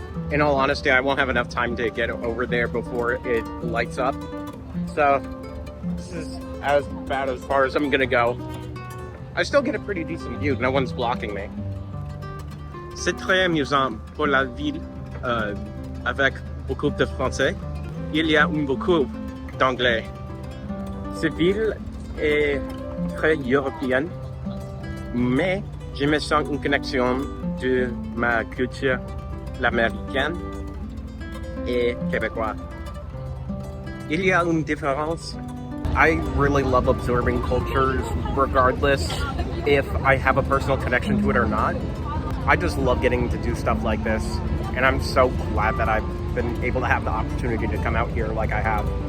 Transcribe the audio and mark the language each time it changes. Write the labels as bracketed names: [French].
[English] In all honesty, I won't have enough time to get over there before it lights up. So this is about as far as I'm gonna go. I still get a pretty decent view. No one's blocking me. [French] C'est très amusant pour la ville avec beaucoup de Français. Il y a beaucoup d'Anglais. Cette ville est très européenne mais je me sens une connexion de ma culture, l'américaine et québécois. Il y a une différence. [English] I really love absorbing cultures regardless if I have a personal connection to it or not. I just love getting to do stuff like this, and I'm so glad that I've been able to have the opportunity to come out here like I have.